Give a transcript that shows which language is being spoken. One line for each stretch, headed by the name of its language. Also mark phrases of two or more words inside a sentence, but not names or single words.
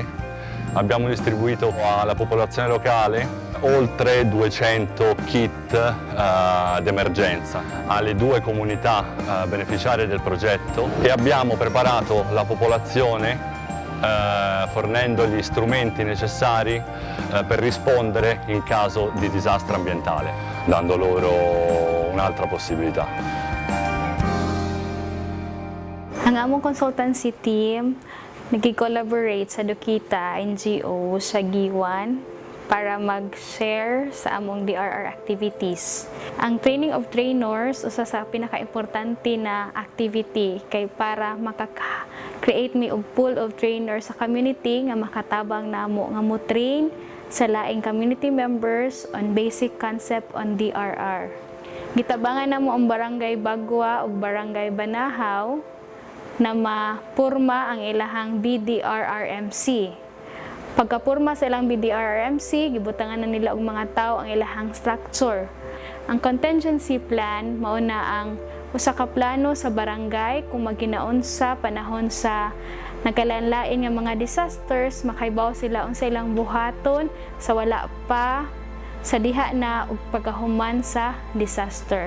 Italian: Abbiamo distribuito alla popolazione locale oltre 200 kit d'emergenza alle 2 comunità beneficiarie del progetto e abbiamo preparato la popolazione fornendo gli strumenti necessari per rispondere in caso di disastro ambientale, dando loro un'altra possibilità.
Cebuano: Ang among
English: consultancy team
Cebuano: nag-collaborate sa Dokita NGO sa Giwan para mag-share sa among
English: DRR activities.
Cebuano: Ang
English: training of trainers
Cebuano: usa sa pinaka-importante na activity kay para makaka-create mi og
English: pool of trainers
Cebuano: sa community nga makatabang namo nga mo-train sa laing
English: community members on basic concept on DRR.
Cebuano: Gitabangan namo ang barangay Bagwa ug barangay Banahaw na mapurma ang ilahang BDRRMC. Pagkapurma sa ilang BDRRMC, gibutangan na nila og mga tao ang ilahang structure. Ang
English: contingency plan
Cebuano: mao na ang usa ka plano sa barangay kung maginaon sa panahon sa nagkalain-lain nga mga disasters, makaibaw sila unsa ilang buhaton sa wala pa sa diha na og pagkahuman sa disaster.